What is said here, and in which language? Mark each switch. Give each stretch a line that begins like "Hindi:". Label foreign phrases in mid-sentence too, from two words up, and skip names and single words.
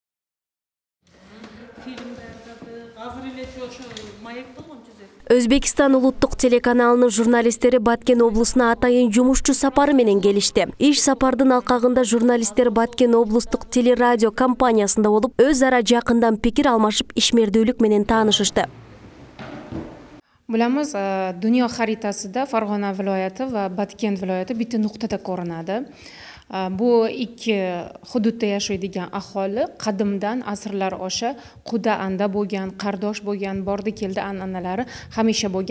Kyrgyz: Өзбекстан улуттук телеканалынын журналисттери Баткен облусуна атайын жумушчу сапары менен келишти. Иш сапардын алкагында журналисттер Баткен облустук телерадио компаниясында болуп, өз ара жакындан пикир алмашып, ишмердүүлүк менен таанышышты.
Uzbek: Bilamiz, dunyo xaritasida Farg'ona viloyati va Batken viloyati bitta nuqtada ko'rinadi. Bu ikki hududda yashaydigan aholi qadimdan asrlar osha quda anda bo'lgan, qardosh bo'lgan, bordi keldi an'analari hamisha bo'lgan.